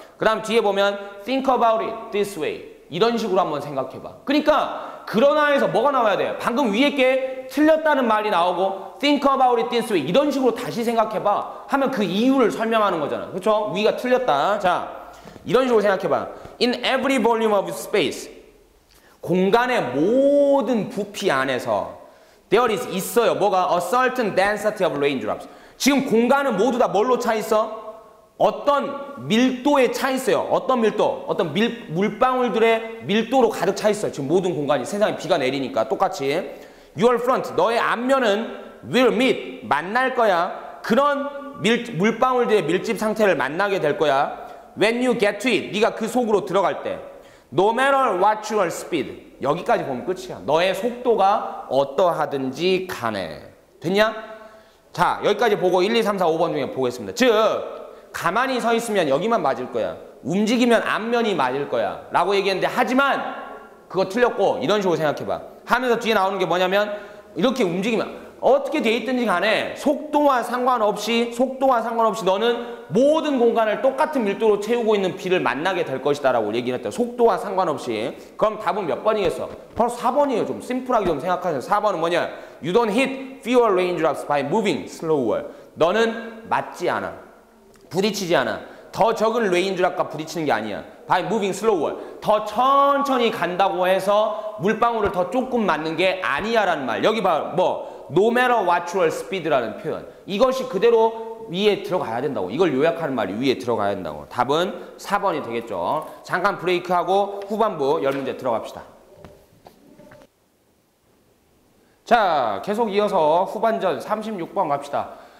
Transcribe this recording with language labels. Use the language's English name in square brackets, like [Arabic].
[Korean] 그 다음 뒤에 보면 [English] think about it this way. [Korean] 이런 식으로 한번 생각해봐. 그러니까 그러나에서 뭐가 나와야 돼? 방금 위에 게 틀렸다는 말이 나오고 [English] think about it this way. [Korean] 이런 식으로 다시 생각해봐. 하면 그 이유를 설명하는 거잖아. 그쵸? 위가 틀렸다. 자, 이런 식으로 생각해봐. [English] In every volume of space. [Korean] 공간의 모든 부피 안에서 [English] there is [Korean] 있어요. 뭐가? [English] A certain density of raindrops. [Korean] 지금 공간은 모두 다 뭘로 차 있어? 어떤 밀도에 차 있어요. 어떤 밀도? 어떤 물방울들의 밀도로 가득 차 있어요. 지금 모든 공간이 세상에 비가 내리니까 똑같이. [English] Your front, [Korean] 너의 앞면은 [English] will meet, [Korean] 만날 거야. 그런 물방울들의 밀집 상태를 만나게 될 거야. [English] When you get to it, [Korean] 네가 그 속으로 들어갈 때. [English] No matter what your speed. [Korean] 여기까지 보면 끝이야. 너의 속도가 어떠하든지 간에. 됐냐? 자, 여기까지 보고 1, 2, 3, 4, 5번 중에 보겠습니다. 즉, 가만히 서 있으면 여기만 맞을 거야. 움직이면 앞면이 맞을 거야. 라고 얘기했는데 하지만 그거 틀렸고 이런 식으로 생각해봐. 하면서 뒤에 나오는 게 뭐냐면 이렇게 움직이면 어떻게 돼 있든지 간에 속도와 상관없이 너는 모든 공간을 똑같은 밀도로 채우고 있는 비를 만나게 될 것이다 라고 얘기를 했다. 속도와 상관없이. 그럼 답은 몇 번이겠어? 바로 4번이에요. 좀 심플하게 좀 생각하세요. 4번은 뭐냐? [English] You don't hit fewer raindrops by moving slower. [Korean] 너는 맞지 않아. 부딪히지 않아. 더 적은 레인드랍과 부딪히는 게 아니야. [English] By moving slower. [Korean] 더 천천히 간다고 해서 물방울을 더 조금 맞는 게 아니야 라는 말. 여기 봐. [English] No matter what your speed [Korean] 라는 표현. 이것이 그대로 위에 들어가야 된다고. 이걸 요약하는 말이 위에 들어가야 된다고. 답은 4번이 되겠죠. 잠깐 브레이크하고 후반부 10문제 들어갑시다. 자, 계속 이어서 후반전 36번 갑시다.